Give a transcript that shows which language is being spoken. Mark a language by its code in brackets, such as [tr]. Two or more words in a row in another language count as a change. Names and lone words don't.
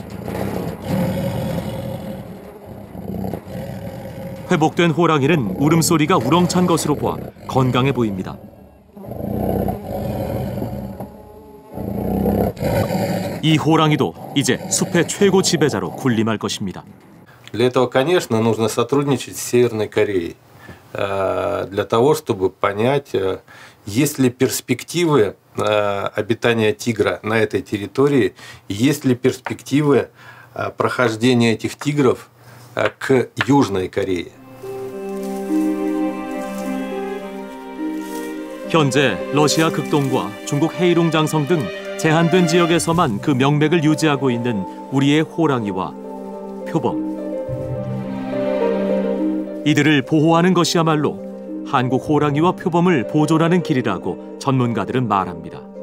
[ko] 회복된 호랑이는 울음소리가 우렁찬 것으로 보아 건강해 보입니다. 이 호랑이도 이제 숲의 최고 지배자로 군림할 것입니다. [ru] Для этого, конечно, нужно сотрудничать с Северной Кореей. Для того, чтобы понять, есть ли перспективы обитания тигра на этой территории, есть ли перспективы прохождения этих тигров к Южной Корее. [ko] 현재 러시아 극동과 중국 헤이룽 장성 등 제한된 지역에서만 그 명맥을 유지하고 있는 우리의 호랑이와 표범. 이들을 보호하는 것이야말로 한국 호랑이와 표범을 보존하는 길이라고 전문가들은 말합니다.